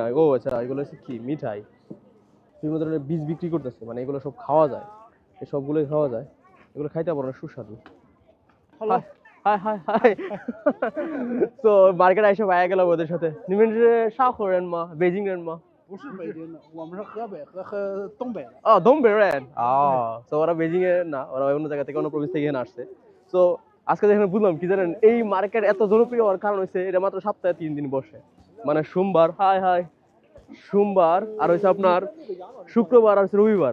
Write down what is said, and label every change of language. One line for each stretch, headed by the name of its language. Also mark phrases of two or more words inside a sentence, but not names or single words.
Bangla: ও আচ্ছা, এগুলো হচ্ছে কি মিঠাই, বিভিন্ন ধরনের বীজ বিক্রি করতেছে, মানে এগুলো সব খাওয়া যায়, এই সবগুলোই খাওয়া যায়, এগুলো খাইতে পারো না, সুস্বাদু। হাই হাই হাই তো মার্কেট এসে পাওয়া গেল ওদের সাথে।
Chinese: 你们是
English: South Korean
Chinese: 吗，北京人吗? 不是北京的，我们是河北和东北的。哦东北人.
Bangla: তো ওরা বেজিং এর না, ওরা অন্য জায়গা থেকে, অন্য প্রভিন্স থেকে এখানে আসছে। তো আজকে এখানে বুঝলাম কি জানেন, এই মার্কেট এত জনপ্রিয় হওয়ার কারণ হচ্ছে এটা মাত্র সপ্তাহে 3 দিন বসে, মানে সোমবার, হাই হাই সোমবার, আর হচ্ছে আপনার শুক্রবার আর রবিবার।